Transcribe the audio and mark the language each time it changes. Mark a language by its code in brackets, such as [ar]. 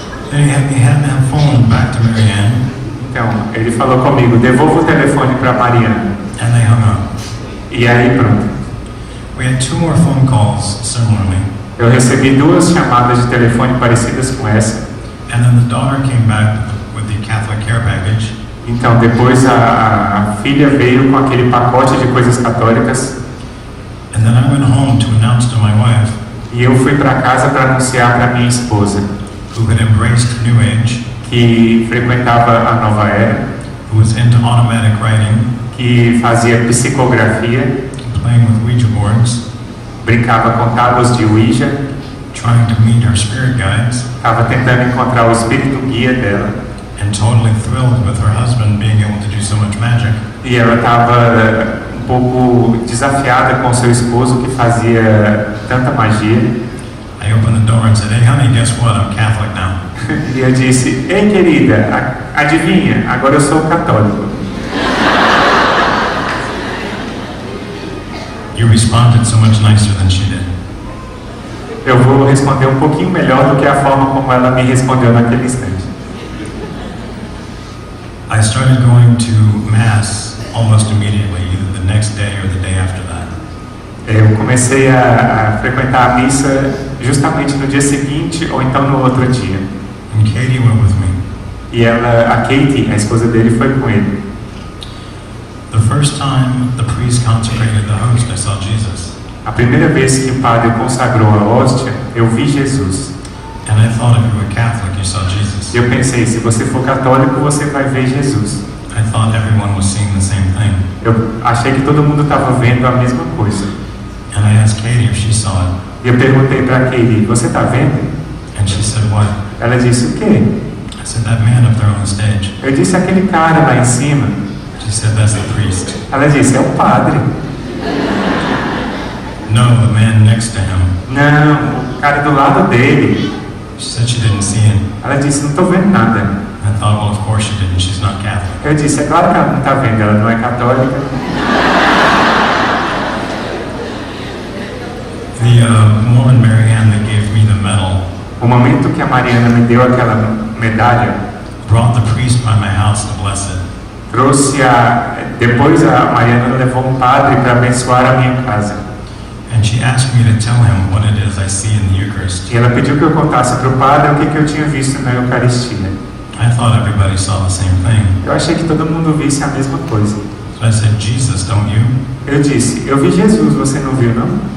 [en] And he had that phone back to Marianne, [pt] Então, ele falou comigo, devolva o telefone para Mariana. [en] and they hung up. [pt] E aí, pronto. [en] We had 2 more phone calls similarly, [pt] Eu recebi 2 chamadas de telefone parecidas com essa. [en] and then the daughter came back with the Catholic care package, [pt] Então, depois a filha veio com aquele pacote de coisas católicas. [en] and then I went home to announce to my wife, [pt] E eu fui para casa para anunciar para minha esposa, [en] who had embraced New Age, [pt] que frequentava a nova era, [en] who was into automatic writing, [pt] que fazia psicografia, [en] playing with Ouija boards, [pt] brincava com tábuas de Ouija, [en] trying to meet her spirit guides, [pt] estava tentando encontrar o espírito guia dela, [en] and totally thrilled with her husband being able to do so much magic. [pt] e ela estava um pouco desafiada com seu esposo que fazia tanta magia. [en] I opened the door and said, hey honey, guess what? I'm Catholic now. [pt] E eu disse, ei querida, adivinha, agora eu sou católico. [en] You responded so much nicer than she did. [pt] Eu vou responder um pouquinho melhor do que a forma como ela me respondeu naquele instante. [en] I started going to Mass almost immediately, either the next day or the day after that. [pt] Eu comecei a frequentar a missa justamente no dia seguinte ou então no outro dia. [en] And Katie went with me. [pt] E a Katie, a esposa dele, foi com ele. [en] The first time the priest consecrated the host, I saw Jesus. [pt] A primeira vez que o padre consagrou a hóstia, eu vi Jesus. [en] And I thought if you were Catholic, you saw Jesus. [pt] Eu pensei, se você for católico, você vai ver Jesus. [en] I thought everyone was seeing the same thing. [pt] Eu achei que todo mundo estava vendo a mesma coisa. [en] And I asked Katie if she saw it. [pt] E eu perguntei para Katie, você está vendo? [en] And she said, what? [pt] Ela disse, o quê? [en] I said, that man up there on the stage. [pt] Eu disse, aquele cara lá em cima. [en] She said, that's the priest. [pt] Ela disse, é o padre. [en] No, the man next to him. [pt] Não, o cara do lado dele. [en] She said she didn't see him. [pt] Ela disse, não estou vendo nada. [en] I thought, well, of course she didn't. She's not Catholic. [pt] Eu disse, é claro que ela não está vendo, ela não é católica. [en] The woman, Marianne, that gave me the medal, [pt] O momento que a Mariana me deu aquela medalha, [en] brought the priest by my house to bless it. [pt] trouxe depois a Mariana levou um padre para abençoar a minha casa. [en] And she asked me to tell him what it is I see in the Eucharist. [pt] E ela pediu que eu contasse para o padre o que eu tinha visto na Eucaristia. [en] I thought everybody saw the same thing. [pt] Eu achei que todo mundo visse a mesma coisa. [en] So I said, Jesus, don't you? [pt] Eu disse, eu vi Jesus, você não viu não?